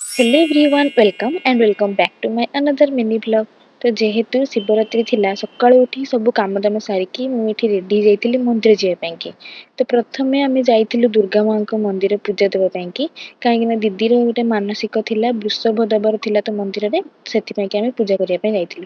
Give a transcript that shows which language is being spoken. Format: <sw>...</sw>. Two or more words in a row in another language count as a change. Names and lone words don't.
<en>Hello everyone, welcome back to my another mini vlog.</en> <or>ତ ଯେହେତୁ ଶିବରାତ୍ରି ଥିଲା ସକାଳୁ ଉଠି ସବୁ କାମଦାମ ସାରିକି ମୁଁ ଏଠି ରେଡି ଯାଇଥିଲି ମନ୍ଦିର ଯିବା ପାଇଁକି। ତ ପ୍ରଥମେ ଆମେ ଯାଇଥିଲୁ ଦୁର୍ଗା ମାଙ୍କ ମନ୍ଦିର ପୂଜା ଦେବା ପାଇଁକି, କାହିଁକି ନା ଦିଦିର ଗୋଟେ ମାନସିକ ଥିଲା ବୃଷଭ ଦେବାର ଥିଲା ତ ମନ୍ଦିରରେ, ସେଥିପାଇଁକି ଆମେ ପୂଜା କରିବା ପାଇଁ ଯାଇଥିଲୁ।</or>